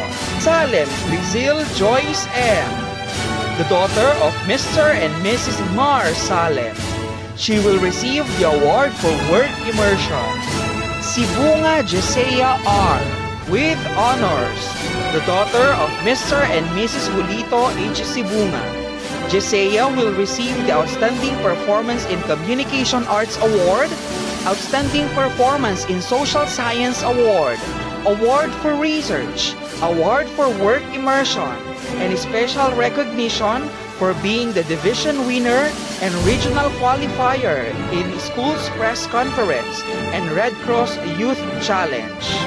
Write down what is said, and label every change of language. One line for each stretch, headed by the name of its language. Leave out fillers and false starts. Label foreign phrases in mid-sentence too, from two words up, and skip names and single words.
English: Salem Rizil Joyce M., the daughter of Mr. and Mrs. Mar Salem. She will receive the award for work immersion. Sibunga Jesea R. with honors, the daughter of Mr. and Mrs. Julito H. Sibunga. Jesea will receive the Outstanding Performance in Communication Arts Award, Outstanding Performance in Social Science Award, Award for Research, Award for Work Immersion, and special recognition for being the division winner and regional qualifier in Schools Press Conference and Red Cross Youth Challenge.